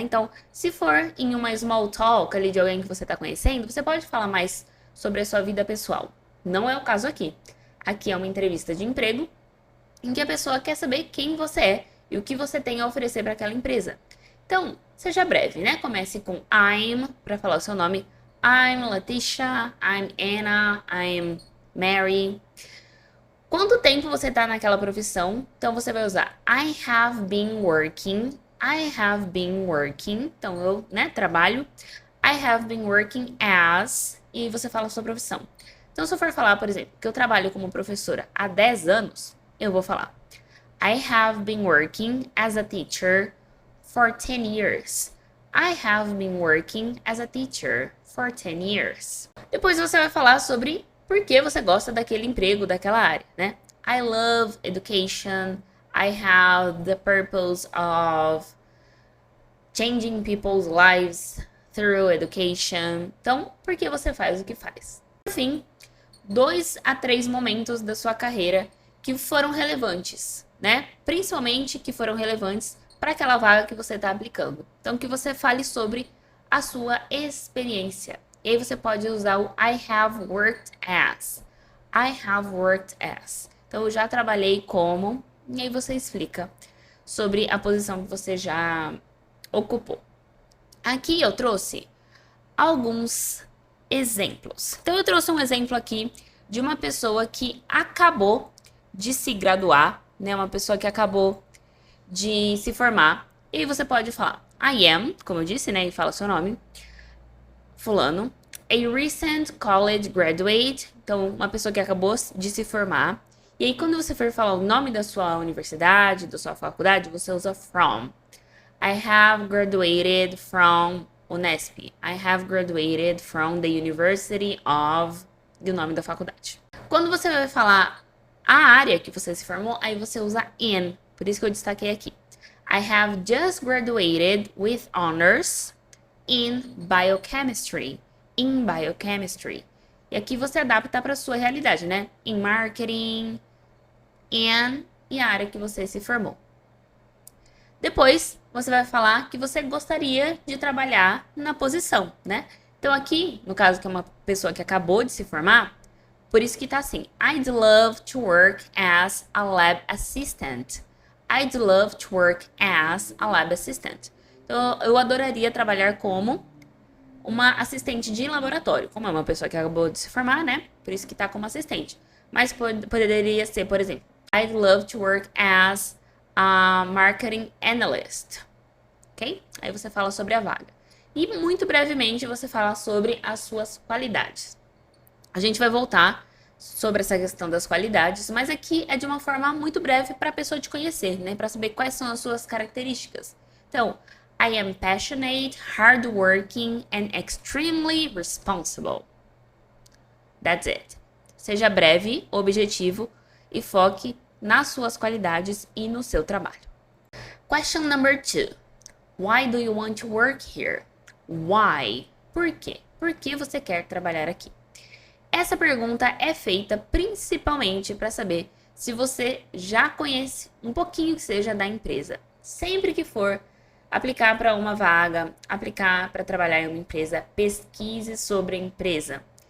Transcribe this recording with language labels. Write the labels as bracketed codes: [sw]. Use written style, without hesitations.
[pt] Então, se for em uma small talk ali de alguém que você está conhecendo, você pode falar mais sobre a sua vida pessoal. Não é o caso aqui. Aqui é uma entrevista de emprego em que a pessoa quer saber quem você é e o que você tem a oferecer para aquela empresa. Então, seja breve, né? Comece com I'm, para falar o seu nome. [en] I'm Leticia, I'm Anna, I'm Mary. [pt] Quanto tempo você está naquela profissão? Então, você vai usar [en] I have been working. I have been working. [pt] Então, eu, né, trabalho. [en] I have been working as. [pt] E você fala a sua profissão. Então, se eu for falar, por exemplo, que eu trabalho como professora há 10 anos, eu vou falar [en] I have been working as a teacher for 10 years. I have been working as a teacher for 10 years. [pt] Depois você vai falar sobre por que você gosta daquele emprego, daquela área, né? [en] I love education. I have the purpose of changing people's lives through education. [pt] Então, por que você faz o que faz? Por fim, 2 a 3 momentos da sua carreira que foram relevantes, né? Principalmente que foram relevantes para aquela vaga que você está aplicando. Então, que você fale sobre a sua experiência. E aí você pode usar o [en] I have worked as. I have worked as. [pt] Então, eu já trabalhei como... E aí você explica sobre a posição que você já ocupou. Aqui eu trouxe alguns exemplos. Então, eu trouxe um exemplo aqui de uma pessoa que acabou de se graduar, né? Uma pessoa que acabou de se formar. E aí você pode falar I am, como eu disse, né? E fala seu nome. Fulano. [en] A recent college graduate. [pt] Então, uma pessoa que acabou de se formar. E aí, quando você for falar o nome da sua universidade, da sua faculdade, você usa from. [en] I have graduated from Unesp. I have graduated from the University of... [pt] E o nome da faculdade. Quando você vai falar a área que você se formou, aí você usa in. Por isso que eu destaquei aqui. [en] I have just graduated with honors in biochemistry. In biochemistry. [pt] E aqui você adapta para a sua realidade, né? [en] In marketing, [pt] in e a área que você se formou. Depois, você vai falar que você gostaria de trabalhar na posição, né? Então aqui, no caso que é uma pessoa que acabou de se formar, por isso que tá assim, [en] I'd love to work as a lab assistant. I'd love to work as a lab assistant. [pt] Então, eu adoraria trabalhar como uma assistente de laboratório. Como é uma pessoa que acabou de se formar, né? Por isso que tá como assistente. Mas poderia ser, por exemplo, [en] I'd love to work as a marketing analyst. Ok? [pt] Aí você fala sobre a vaga. E muito brevemente você fala sobre as suas qualidades. A gente vai voltar sobre essa questão das qualidades, mas aqui é de uma forma muito breve para a pessoa te conhecer, né? Para saber quais são as suas características. [en] Então, I am passionate, hardworking and extremely responsible. That's it. [pt] Seja breve, objetivo e foque nas suas qualidades e no seu trabalho. [en] Question number 2. Why do you want to work here? [pt] Why? Por quê? Por que você quer trabalhar aqui? Essa pergunta é feita principalmente para saber se você já conhece um pouquinho que seja da empresa. Sempre que for aplicar para uma vaga, aplicar para trabalhar em uma empresa, pesquise sobre a empresa.